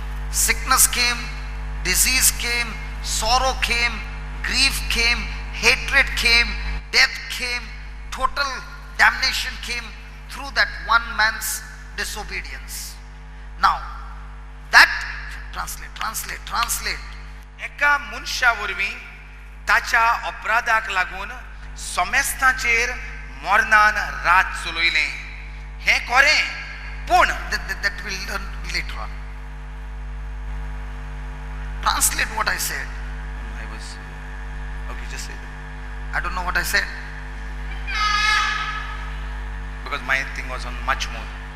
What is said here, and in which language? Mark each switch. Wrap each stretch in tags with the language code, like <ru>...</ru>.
<en>Sickness came, disease came, sorrow came, grief came, hatred came, death came, total damnation came through that one man's disobedience. Now, that translate.</en> <kok>एका मनशा वरवीं ताच्या अपराधाक लागून समेस्ताचेर मरणान रात चलयलें. हें खरें, पूण</kok> <en>That we'll learn later on. Translate what I said. I was okay, just say that. I don't know what I said. Because my thing was on much more.</en>